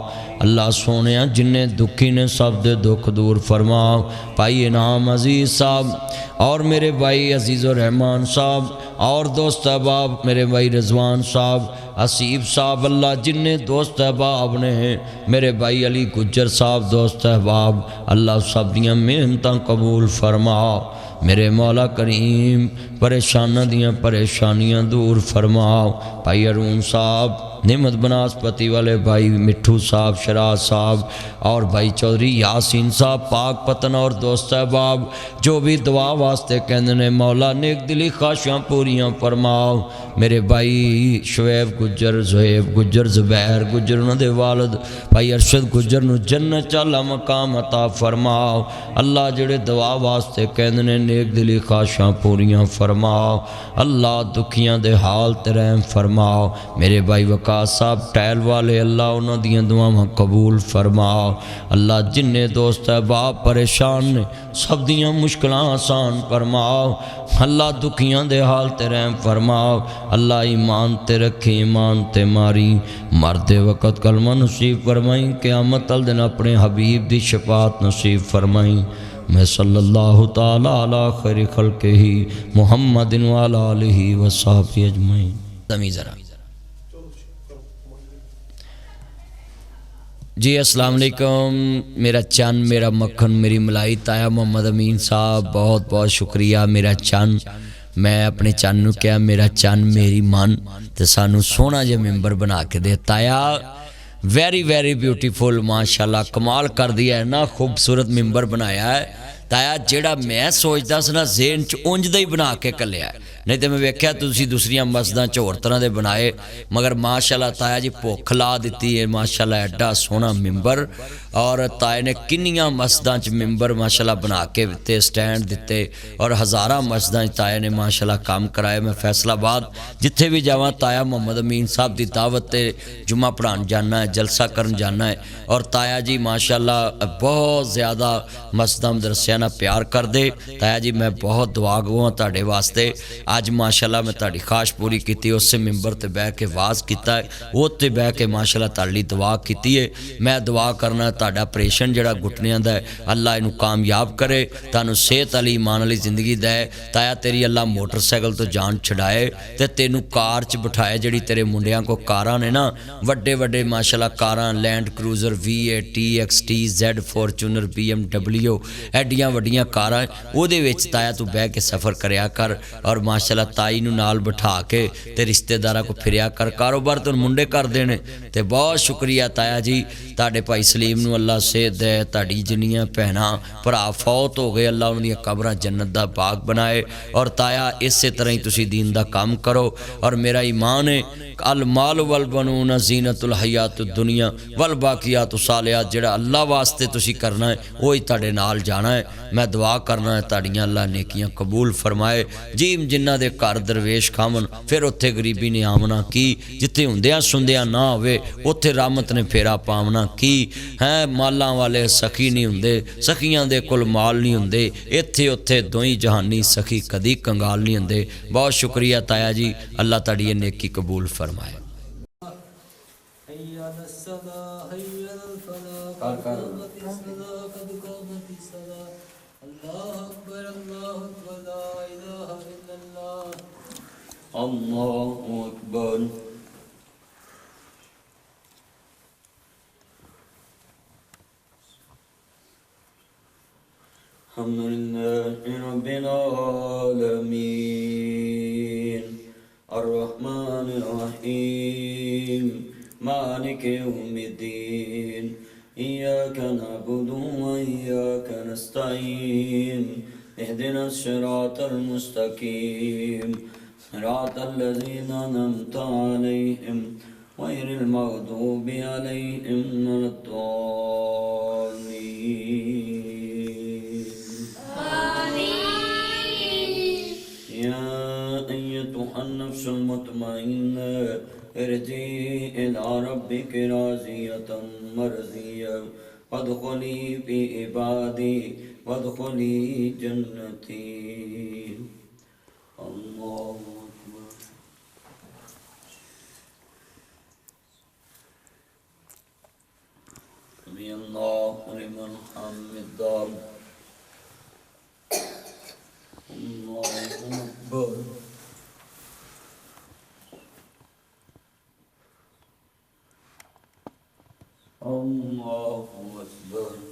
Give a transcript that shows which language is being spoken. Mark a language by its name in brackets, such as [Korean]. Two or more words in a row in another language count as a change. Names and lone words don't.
[Punjabi] اللہ سونیا جنہیں دکھی نے سب دے دکھ دور فرماؤ۔ بھائی انعام عزیز صاحب اور میرے بھائی عزیز الرحمان صاحب اور دوست احباب میرے بھائی رضوان صاحب، حسیب صاحب، اللہ جنہیں دوست احباب نے، میرے بھائی علی گجر صاحب دوست احباب، اللہ سب دیاں محنتاں قبول فرماؤ۔ میرے مولا کریم پریشانہ دیاں پریشانیاں دور فرماؤ۔ بھائی ارون صاحب، نعمت بناسپتی والے بھائی مٹھو صاحب، شراز صاحب اور بھائی چودھری یاسین صاحب، پاک پتن اور دوست احباب جو بھی دعا واسطے کہندے نے، مولا نیک دلی خواہشاں پوریاں فرماؤ۔ میرے بھائی شعیب گجر، زہیب گجر، زبیر گجر، انہوں دے والد بھائی ارشد گجر نو جنت والا مقام عطا فرماؤ۔ اللہ جڑے دعا واسطے کہندے نے نیک دلی خواہشاں پوریاں فرماؤ۔ اللہ دکھیاں دے حال تے رحم فرماؤ۔ میرے بھائی وقاص صاحب ٹیل والے، اللہ انہوں دیاں دعاواں قبول فرماؤ۔ اللہ جنہیں دوست احباب پریشان نے سب دیاں مشکلاں آسان فرماؤ۔ اللہ دکھیاں دے حال تے رحم فرماؤ۔ اللہ ایمان تے رکھی ایمان تے ماری مرد وقت کلمہ نصیب فرمائیں، قیامت دن اپنے حبیب دی شفاعت نصیب فرمائیں۔ [Arabic] میں صلی اللہ تعالی علی خیر خلقہ محمد وعلی آلہ وصحبہ اجمعین۔ [Punjabi] زمین ذرا جی [Arabic] السلام علیکم، [Punjabi] میرا چند میرا مکھن میری ملائی تایا محمد امین صاحب، بہت بہت شکریہ میرا چند۔ میں اپنے چند نو کیا میرا چند میری من تے سانو سونا جے ممبر بنا کے دے تایا [English] very very beautiful [Punjabi] ماشاءاللہ کمال کر دیا ہے نا خوبصورت ممبر بنایا ہے تایا جیڑا میں سوچدا سی نا ذہن چ اونج دا ہی بنا کے کلیا ہے نہیں تو میں ویکھیا تسی دوسریاں مسجداں چ ہور طرح دے بنائے مگر ماشاءاللہ تایا جی بھوک لا دتی ہے ماشاءاللہ ایڈا سوہنا ممبر اور تایا نے کنیاں مسجداں چ ممبر ماشاءاللہ بنا کے دتے سٹینڈ دتے اور ہزاراں مسجداں چ تایا نے ماشاءاللہ کام کرائے میں فیصل آباد جتھے بھی جاواں تایا محمد امین صاحب دی دعوت تے جمعہ پڑھان جانا ہے جلسہ کرن جانا ہے اور تایا جی ماشاءاللہ بہت زیادہ مسجداں مدرسیاں نال پیار کر دے تایا جی میں بہت دعا گو ہاں تہاڈے واسطے اج ماشاءاللہ میں تہاڈی خواہش پوری کیتی اس ممبر تے بیٹھ کے واز کیتا ہے وہ تے بیٹھ کے ماشاءاللہ تہاڈے لئی دعا کیتی ہے میں دعا کرنا تہاڈا آپریشن جڑا گھٹنیاں دا ہے اللہ اینو کامیاب کرے تانوں صحت علی ایمان علی زندگی دے تایا تیری اللہ موٹر سائیکل تو جان چھڑائے تے تینوں کار چ بٹھائے جڑی تیرے منڈیاں کو کاراں نے نا وڈے وڈے ماشاءاللہ کاراں لینڈ کروزر V8 TXT Z فارچونر BMW ایڈیاں وڈیاں کاراں او دے وچ تایا تو بیٹھ کے سفر کریا کر اور ماشاءاللہ تائی نو نال بٹھا کے تے رشتہ داراں کو پھریا کر کاروبار تو منڈے کر دینے تے بہت شکریہ تایا جی تہاڈے بھائی سلیم نو اللہ صحت دے تہاڈی جنیاں بہناں بھرا فوت ہو گئے اللہ انہاں دی قبراں جنت دا باغ بنائے اور تایا اسی طرح ہی تسی دین دا کام کرو اور میرا ایمان ہے [Arabic] المال والبنون زینت الحیات الدنیا والباقیات الصالحات [Punjabi] جڑا اللہ واسطے تسی کرنا ہے وہی تہاڈے نال جانا ہے میں دعا کرنا ہے تہاڈیاں اللہ نیکیاں قبول فرمائے جیم جنہ دے گھر درویش کھاون پھر اوتھے غریبی نے آمنا کی جتھے ہوندیاں سندیاں نہ ہوئے اوتھے رحمت نے پھیرا پاونا کی ہیں مالاں والے سخی نہیں ہوندے سخیاں دے کول مال نہیں ہوندے ایتھے اوتھے دوئی جہانی سخی کدی کنگال نہیں ہوندے بہت شکریہ تایا جی اللہ تہاڈی نیکی قبول فرمائے [Arabic] اللہ اکبر الحمد للہ رب العالمین الرحمن الرحیم مالک یوم الدین ایاک نعبد و ایاک نستعین اهدنا الصراط المستقیم صراط الذین انعمت علیہم غیر المغضوب علیہم ولا الضالین یا ایتها النفس المطمئنہ ارجعی الی ربک راضیۃ مرضیہ وادخلی فی عبادی وادخلی جنتی اللہ اکبر سمی اللہ لمن حمدہ اللہ اکبر اللہ اکبر